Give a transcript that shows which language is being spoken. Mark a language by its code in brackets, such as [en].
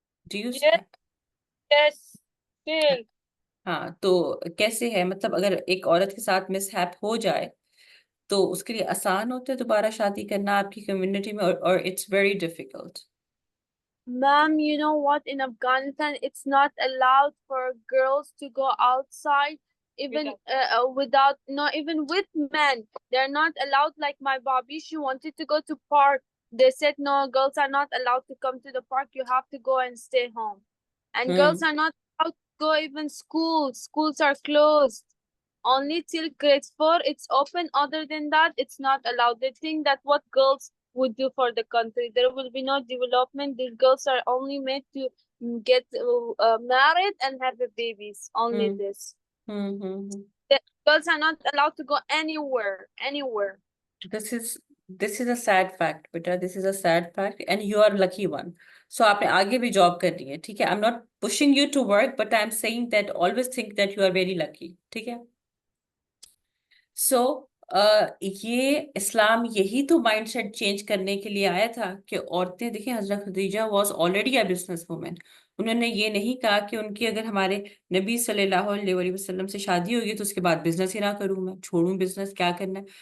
[en] Do you Yes, yes, still. [ur] ہاں، تو کیسے ہے مطلب اگر ایک عورت کے ساتھ مس ہیپ ہو جائے تو اس کے لیے آسان ہوتا ہے دوبارہ شادی کرنا آپ کی کمیونٹی میں، اور [en] It's very difficult. Ma'am, you know what? In Afghanistan, it's not allowed for girls to go outside, even without, not even with men. They're not allowed. Like my Bobby, she wanted to go to park. They said no, girls are not allowed to come to the park. You have to go and stay home. And girls are not allowed to go even schools. Schools are closed. Only till grade 4 it's open. Other than that, it's not allowed. They think that what girls would do for the country. There will be no development. These girls are only made to get married and have the babies. Only this. The girls are not allowed to go anywhere. Anywhere. This is this is a sad fact, بیٹا. This is a sad fact and you are lucky one. [ur] So آپ نے آگے بھی job کرنی ہے، ٹھیک ہے. [en] I'm not pushing you to work, but I'm saying that always think that you are very lucky. [ur] ٹھیک ہے. سو یہ اسلام یہی تو مائنڈ سیٹ چینج کرنے کے لیے آیا تھا کہ عورتیں دیکھیں، حضرت Khadija [en] Was already a business woman. [ur] انہوں نے یہ نہیں کہا کہ ان کی اگر ہمارے نبی صلی اللہ علیہ وآلہ وسلم سے شادی ہوگی تو اس کے بعد بزنس ہی نہ کروں، میں چھوڑوں بزنس، کیا کرنا ہے.